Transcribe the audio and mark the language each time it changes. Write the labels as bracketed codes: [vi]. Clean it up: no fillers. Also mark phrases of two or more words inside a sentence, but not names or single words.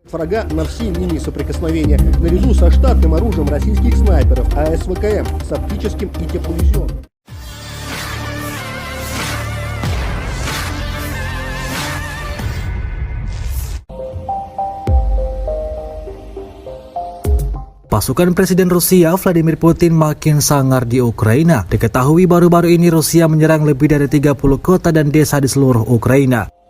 [ru] Врага на всей линии соприкосновения, наряду со штатным оружием российских снайперов АСВКМ с оптическим и тепловизионным. [id] Pasukan Presiden Rusia Vladimir Putin makin sangar di Ukraina. Diketahui baru-baru ini Rusia menyerang lebih dari 30 kota dan desa di seluruh Ukraina.